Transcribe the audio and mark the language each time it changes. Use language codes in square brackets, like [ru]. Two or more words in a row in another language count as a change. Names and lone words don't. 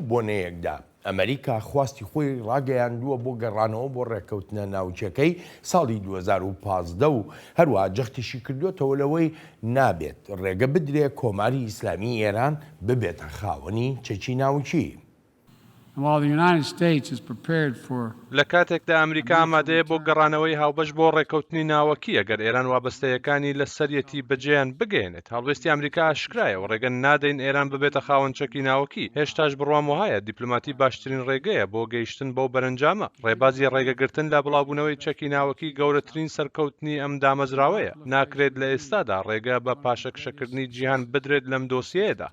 [ckb] بۆنەیەکدا ئەمریکا خواستی خۆی ڕاگەیاندووە بۆ گەڕانەوە بۆ ڕێککەوتنە ناوچەکەی ساڵی 2015 و هەروە جەختیشی کردوێتەوە لەوەی نابێت ڕێگە بدرێ کۆماری ئیسلامی ئێران ببێتە خاوەنی چەکی ناوچی. [en] while the United States is prepared for [ckb] لە کاتێکدا ئەمریکا ئامادەیە بۆ گەڕانەوەی هاوبەش بۆ ڕێکەوتنی ناوەکی ئەگەر ئێران وابەستەیەکانی لە سەرەتی بەجێیان بگەێنێت هەڵوێستی ئەمریکا ئاشکرایە و ڕێگەن نادەین ئێران ببێتە خاوەن چەکی ناوەکی هێشتاش بڕوام وهایە دیپلۆماتی باشترین ڕێگەیە بۆ گەیشتن بەو بەرەنجامە ڕێبازی ڕێگەگرتن لە بڵاوبوونەوەی چەکی ناوەکی گەورەترین سەرکەوتنی ئەم دامەزراوەیە ناکرێت لە ئێستادا ڕێگە بە پاشەکشەکردنی جیهان بدرێت لەم دۆسیەیەدا